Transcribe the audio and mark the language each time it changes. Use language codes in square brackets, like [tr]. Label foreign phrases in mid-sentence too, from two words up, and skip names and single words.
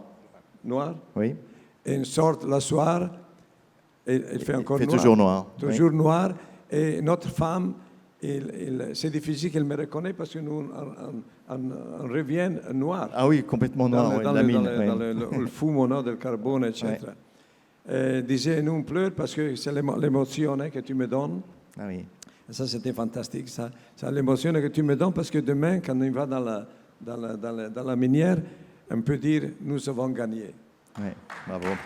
[fr] Noir? Oui. Et on sort le soir, et il fait encore noir. Toujours noir. Toujours noir. Et notre femme, c'est difficile qu'elle me reconnaisse parce que nous, on revient noir. Ah oui, complètement noir, dans la mine. [it] Le fumo, no, del carbone, etc. [fr] Disait, nous on pleure parce que c'est l'émotion que tu me donnes. Ah oui. Et ça, c'était fantastique. Ça. C'est l'émotion que tu me donnes parce que demain, quand on va dans la minière, on peut dire, nous avons gagné. Oui, bravo.